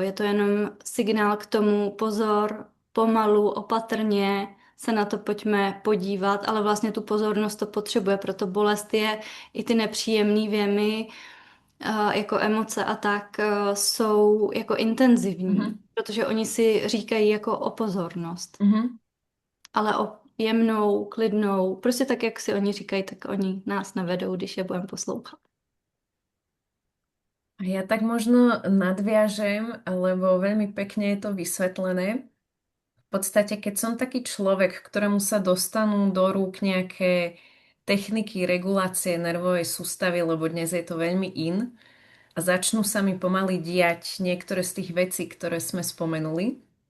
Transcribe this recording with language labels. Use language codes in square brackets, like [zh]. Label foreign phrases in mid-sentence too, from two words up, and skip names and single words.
[cs] Je to jenom signál k tomu, pozor, pomalu, opatrně se na to pojďme podívat, ale vlastně tu pozornost to potřebuje, proto bolest je i ty nepříjemné věmy, jako emoce a tak, jsou jako intenzivní, Mhm. protože oni si říkají jako o pozornost, Mhm. ale o jemnou, klidnou, prostě tak, jak si oni říkají, tak oni nás nevedou, když je budeme poslouchat. [sk] A ja tak možno nadviažem, lebo veľmi pekne je to vysvetlené. V podstate, keď som taký človek, ktorému sa dostanú do rúk nejaké techniky regulácie nervovej sústavy, lebo dnes je to veľmi in, a začnú sa mi pomaly diať niektoré z tých vecí, ktoré sme spomenuli.